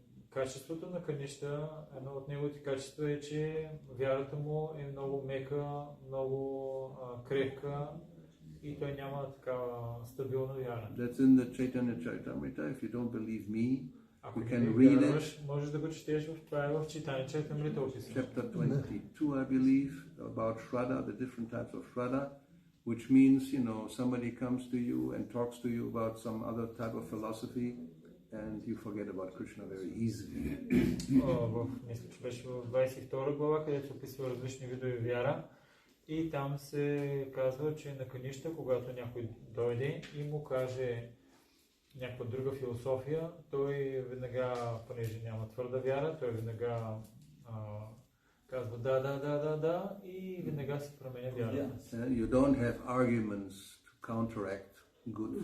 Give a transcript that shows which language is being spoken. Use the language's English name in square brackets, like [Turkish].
[Bulgarian] Качеството на Каништа, едно от неговите качества е, че вярата му е много мека, много крехка и той няма такава стабилна вяра. [English] That's in the Chaitanya Charitamrita. If you don't believe me, [Bulgarian] Ако [English] you [Bulgarian] не [English] can read [Bulgarian] вярваш, можеш да го четеш в Chaitanya Charitamrita описано. [English] Chapter 22, I believe, about Shraddha, the different types of Shraddha, which means, somebody comes to you and talks to you about some other type of philosophy, and you forget about Krishna very easily. [Bulgarian] Мисля, че беше в 22 глава, където описва различни видове вяра. И там се казва, че на Каништа, когато някой дойде и му каже някаква друга философия, той веднага, понеже няма твърда вяра, той веднага казва да и веднага се променя вярата. [English] You don't have arguments to counteract good